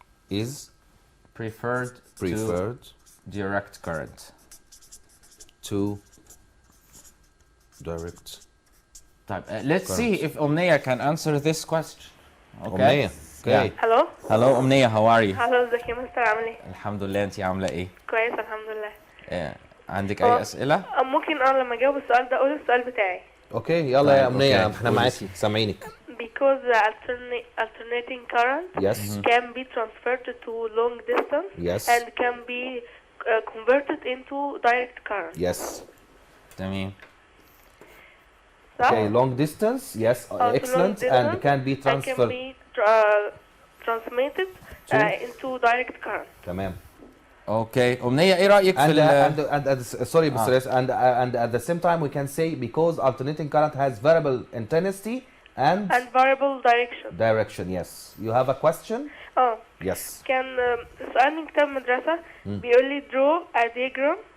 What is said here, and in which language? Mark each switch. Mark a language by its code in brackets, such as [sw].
[en] Is preferred to direct current. To direct. Let's see if Omnia can answer this question. Okay. Omnia. Okay. Hello. Hello Omnia, how are you? [ar] Hello, ازيك يا مستر، عامل ايه؟ الحمد لله، انتي عاملة ايه؟ كويس الحمد لله. عندك أي أسئلة؟ ممكن لما أجاوب السؤال ده أقول السؤال بتاعي. اوكي يلا يا أمنية، احنا معاكي سامعينك. [en] Because the alternating current can be transferred to long distance and can be converted into direct current. Yes. [ar] تمام. [en] Okay, long distance, yes, excellent, and can be transferred. Can be transmitted into direct current. [ar] تمام. Okay, أمنية إيه رأيك في [en] sorry Mr. S, and at the same time we can say because alternating current has variable intensity and variable direction. Direction, yes. You have a question? Yes. [ar] كان سؤال من كتاب مدرسة بيقول لي [en] draw a diagram.